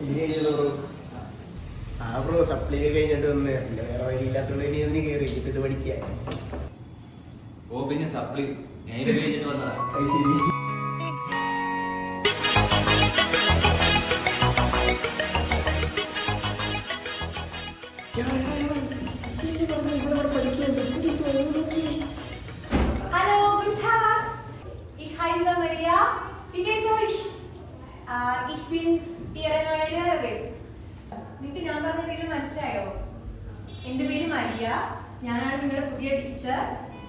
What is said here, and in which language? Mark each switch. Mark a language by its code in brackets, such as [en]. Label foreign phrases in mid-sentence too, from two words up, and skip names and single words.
[ml] ബ്രോ സപ്ലൈ കഴിഞ്ഞിട്ട് വന്ന് പിന്നെ വേറെ വഴിയില്ലാത്തോണ്ട് ഇനി അതിന് കയറി ഇത് പഠിക്കാൻ. ഓ പിന്നെ സപ്ലി ഞാൻ ഇത് കഴിഞ്ഞിട്ട് വന്നതാ. അത് ശരി. [de] Hallo, guten Tag. Ich heiße Maria. Wie geht's euch? Ich bin Ihre neue Lehrerin. [ml] നിങ്ങൾക്ക് ഞാൻ പറഞ്ഞ എന്തെങ്കിലും മനസ്സിലായോ? എൻ്റെ പേര് മരിയ. ഞാനാണ് നിങ്ങളുടെ പുതിയ ടീച്ചർ.